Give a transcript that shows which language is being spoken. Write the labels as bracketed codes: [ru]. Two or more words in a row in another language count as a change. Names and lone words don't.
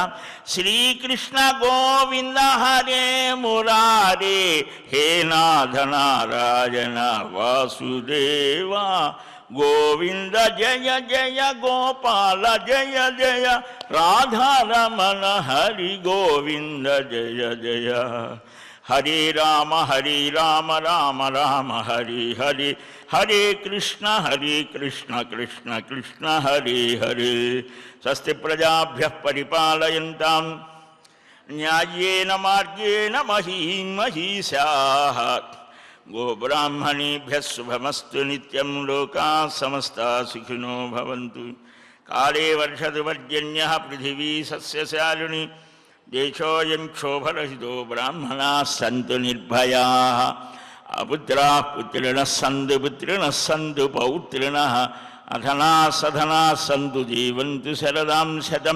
[sa] శ్రీకృష్ణ గోవింద హరే మురారే, హే నాథ నారాయణ వాసుదేవా, గోవింద జయ జయ గోపాల జయ జయ, రాధారమణ హరి గోవింద జయ జయ. హరే రామ రామ రామ హరి హరి, హరే కృష్ణ కృష్ణ కృష్ణ హరే హరే. స్వస్తి ప్రజాభ్యః పరిపాలయంతాం న్యాయేన మార్గేణ మహీం మహీషాః. గోబ్రాహ్మణేభ్యः శుభమస్తు నిత్యం. లోకాः సమస్తాः సుఖినో భవంతు. కాళే వర్షతు పర్జన్యः పృథివీ సస్యశాలిని. దేశోऽयं క్షోభరహితో బ్రాహ్మణాः సంతు నిర్భయాः. అపుత్రాः పుత్రిణः సంతు పుత్రిణः సంతు పౌత్రిణः. అధనాः సధనాः సంతు జీవంతు శరదాం శతం.